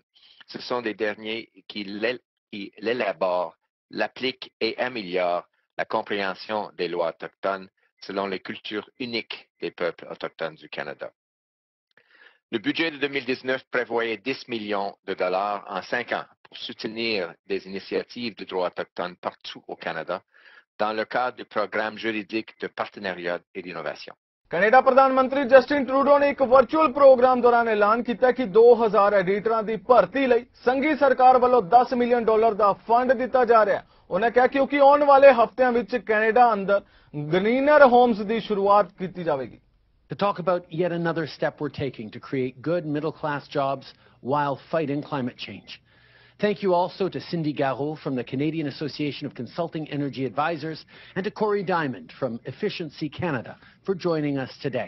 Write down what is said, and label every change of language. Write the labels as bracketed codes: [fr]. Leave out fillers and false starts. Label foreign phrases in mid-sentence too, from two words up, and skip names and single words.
[fr] Ce sont des derniers qui l'élaborent, l'appliquent et améliorent la compréhension des lois autochtones selon les cultures uniques des peuples autochtones du Canada. Le budget de 2019 prévoyait 10 millions de dollars en 5 ans pour soutenir des initiatives de droits autochtones partout au Canada dans le cadre du programme juridique de partenariat et d'innovation. [pa] ਕੈਨੇਡਾ ਪ੍ਰਧਾਨ ਮੰਤਰੀ ਜਸਟਿਨ ਟਰੂਡੋ ਨੇ ਇੱਕ [en] virtual program [pa] ਦੌਰਾਨ ਐਲਾਨ ਕੀਤਾ ਕਿ 2000 ਐਡੀਟਰਾਂ ਦੀ ਭਰਤੀ ਲਈ ਸੰਘੀ ਸਰਕਾਰ ਵੱਲੋਂ $10 ਮਿਲੀਅਨ ਦਾ ਫੰਡ ਦਿੱਤਾ ਜਾ ਰਿਹਾ ਹੈ। ਉਹਨੇ ਕਿਹਾ ਕਿਉਂਕਿ ਆਉਣ ਵਾਲੇ ਹਫ਼ਤਿਆਂ ਵਿੱਚ ਕੈਨੇਡਾ ਅੰਦਰ ਗ੍ਰੀਨਰ ਹੋਮਸ ਦੀ ਸ਼ੁਰੂਆਤ ਕੀਤੀ ਜਾਵੇਗੀ। [en] To talk about yet another step we're taking to create good middle-class jobs while fighting climate change. Thank you also to Cindy Garot from the Canadian Association of Consulting Energy Advisors and to Corey Diamond from Efficiency Canada for joining us today.